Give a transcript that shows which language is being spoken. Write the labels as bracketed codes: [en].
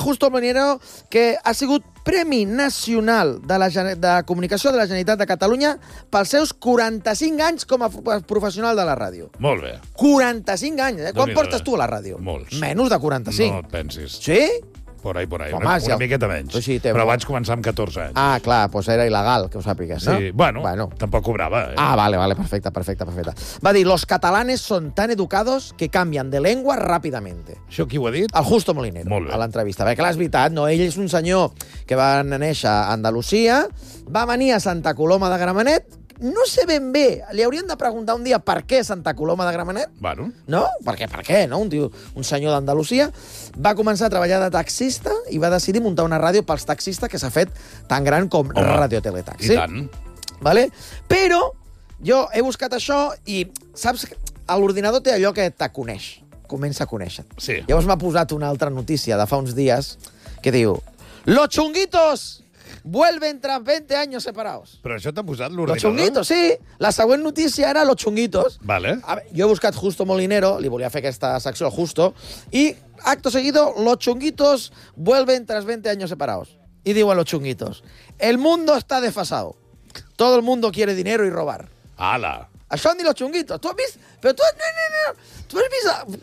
[ca] Justo Molinero, que ha sigut Premi Nacional de Comunicació de la Generalitat de Catalunya pels seus 45 anys com a professional de la ràdio. Molt bé. 45 anys, eh? Quan portes tu a la ràdio? Molts. Menys de 45. No et pensis. Sí? [es] Por ahí, por ahí. [ca] Home, una miqueta menys. Sí, però vaig començar amb 14 anys. Ah, clar, doncs era il·legal, que ho sàpigues, sí, no? Sí, bueno, tampoc cobrava. Ah, vale, perfecte. Va dir, [es] los catalanes son tan educados que cambian de lengua rápidamente. [ca] Això qui ho ha dit? El Justo Molinero. Molt bé. A l'entrevista. Perquè, clar, és veritat, no? Ell és un senyor que va néixer a Andalusia, va venir a Santa Coloma de Gramenet, no sé ben bé, li haurien de preguntar un dia per què Santa Coloma de Gramenet? Bueno. No? Per què, no? Un senyor d'Andalusia va començar a treballar de taxista i va decidir muntar una ràdio pels taxistes que s'ha fet tan gran com Radio Teletaxi. I tant. Vale? Però jo he buscat això i saps que l'ordinador té allò que te coneix, comença a conèixer. Sí. Llavors m'ha posat una altra notícia de fa uns dies que diu... [es] Los chunguitos... Vuelven tras 20 años separados. [ca] Però això t'ha posat l'ordinador? [es] Los chunguitos, sí. [ca] La següent notícia era los chunguitos. Vale. A ver, jo he buscat Justo Molinero, li volia fer aquesta secció Justo, i acto seguido, [es] los chunguitos vuelven tras 20 años separados. [ca] I diuen [es] los chunguitos, el mundo está desfasado. Todo el mundo quiere dinero y robar. [ca] Ala. Això han dit los chunguitos. Tu has vist... Però tu... Tu has vist...